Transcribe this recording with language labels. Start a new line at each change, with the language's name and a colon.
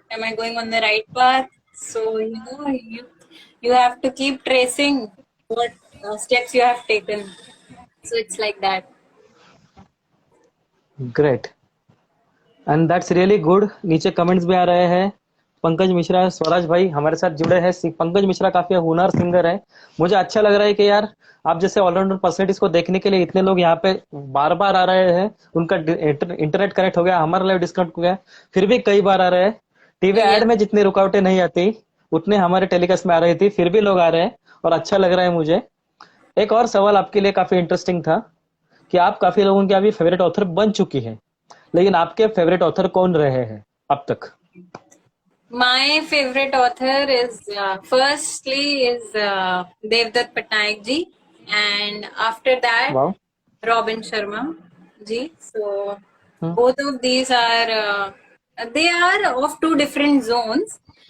English: Am I going on the right path? So you have to keep tracing what steps you have taken. So it's like that. Great, and that's really good.
Hindi: नीचे comments भी आ रहे हैं. पंकज मिश्रा, स्वराज भाई हमारे साथ जुड़े हैं. पंकज मिश्रा काफी हुनर सिंगर है. मुझे अच्छा लग रहा है कि यार आप जैसे ऑलराउंडर पर्सनैलिटीज को देखने के लिए इतने लोग यहाँ पे बार बार आ रहे हैं. उनका इंटरनेट कनेक्ट हो गया, हमारा लाइव डिस्कनेक्ट हो गया, फिर भी कई बार आ रहे हैं. टीवी एड में जितनी रुकावटें नहीं आती उतने हमारे टेलीकास्ट में आ रही थी, फिर भी लोग आ रहे हैं और अच्छा लग रहा है मुझे. एक और सवाल आपके लिए काफी इंटरेस्टिंग था कि आप काफी लोगों की अभी फेवरेट ऑथर बन चुकी है, लेकिन आपके फेवरेट ऑथर कौन रहे हैं अब तक?
English: My favorite author is firstly is Devdutt Patnaik ji, and after that wow. Robin Sharma ji. So both of these are they are of two different zones.